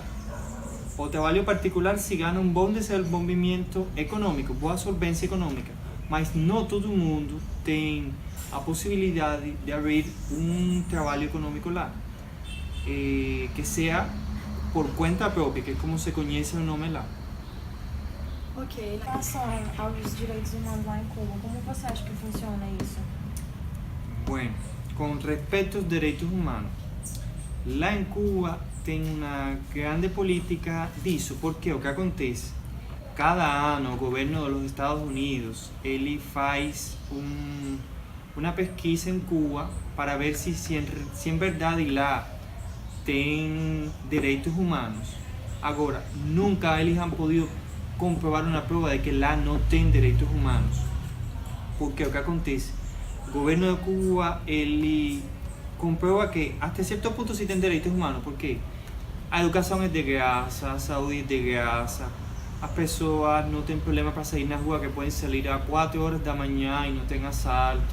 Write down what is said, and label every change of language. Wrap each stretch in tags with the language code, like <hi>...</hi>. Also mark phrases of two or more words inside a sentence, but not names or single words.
<pt>O trabalho particular se ganha um bom desenvolvimento econômico, boa solvência econômica, mas não todo mundo tem a possibilidade de abrir um trabalho econômico lá, que seja por conta própria, que é como se conhece o nome lá. Ok, Em relação aos direitos humanos lá em Cuba, como você acha que funciona isso?</pt> <es>Bueno, con respecto a los derechos humanos,</es> <pt>lá em Cuba tem uma grande política disso, porque o que acontece? Cada ano o governo dos Estados Unidos ele faz uma pesquisa em Cuba para ver se em verdade lá tem direitos humanos. Agora, nunca eles</pt> <es>han podido comprobar</es> <pt>uma prova de que lá não tem direitos humanos. Porque o que acontece? O governo de Cuba ele comprova que até certo ponto sí tem direitos humanos, porque a educação é de graça, a saúde é de graça, as pessoas não têm problema para sair na rua, que podem sair a 4 horas da manhã e não tem assalto.</pt>